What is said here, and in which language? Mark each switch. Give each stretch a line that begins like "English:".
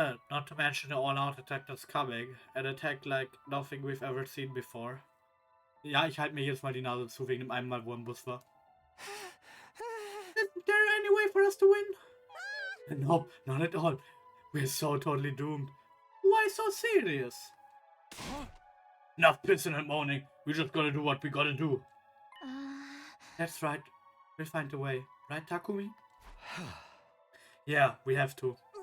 English: Not to mention the all-out attack that's coming. An attack like nothing we've ever seen before.
German: Ja, ich halte mir jetzt mal die Nase zu wegen dem einen Mal, wo im Bus war.
English: Isn't there any way for us to win? Nope, not at all. We're so totally doomed. Why so serious? Enough pissing and moaning. We just gotta do what we gotta do. That's right. We'll find a way. Right, Takumi? Yeah, we have to.